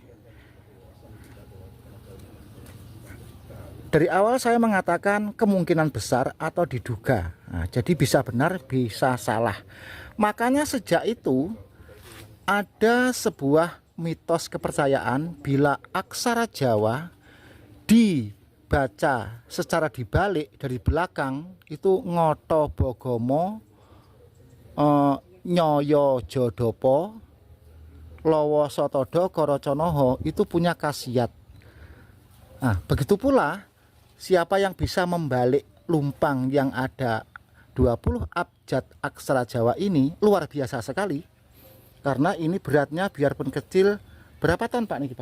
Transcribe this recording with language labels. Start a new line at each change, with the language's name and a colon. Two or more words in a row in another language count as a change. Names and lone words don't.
Indonesian: Dari awal saya mengatakan kemungkinan besar atau diduga. Nah, jadi bisa benar, bisa salah. Makanya sejak itu ada sebuah mitos kepercayaan bila aksara Jawa dibaca secara dibalik dari belakang itu
Javanese: ngoto bogomo, nyoyo jodopo, lowo sotodo koroconoho,
Indonesian: itu punya khasiat. Nah, begitu pula siapa yang bisa membalik lumpang yang ada 20 abjad aksara Jawa ini luar biasa sekali. Karena ini beratnya biarpun kecil, berapa ton Pak niki Pak?